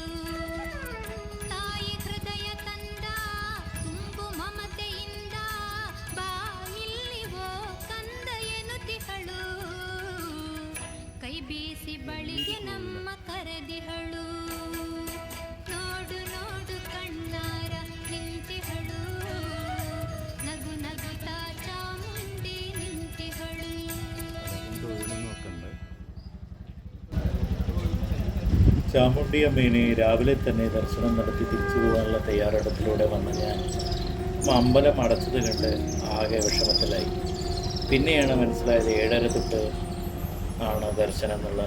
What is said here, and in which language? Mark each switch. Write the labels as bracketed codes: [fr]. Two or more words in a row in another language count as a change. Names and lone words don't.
[kn] ತಾಯಿ ಹೃದಯ ತಂದ ತುಂಬು ಮಮತೆಯಿಂದ ಬಾ ಇಲ್ಲಿವೋ ಕಂದ ಎನ್ನುತ್ತಿಹಳು. ಕೈ ಬೀಸಿ ಬಳಿಗೆ ನಮ್ಮ ಕರೆದಿಹಳು. ನೋಡು ನೋಡು ಕಣ್ಣಾರ ನಿಂತಿಹಳು ನಗು ನಗುತ್ತಾ ಚಾಮುಂಡಿ ನಿಂತಿಹಳು. [ml] ചാമുണ്ഡി അമ്മേനെ രാവിലെ തന്നെ ദർശനം നടത്തി തിരിച്ചു പോകാനുള്ള തയ്യാറെടുപ്പിലൂടെ വന്ന ഞാൻ അമ്പലം അടച്ചത് കണ്ട് ആകെ വിഷമത്തിലായി. പിന്നെയാണ് മനസ്സിലായത് 7:30 തൊട്ട് ആണ് ദർശനം എന്നുള്ളത്.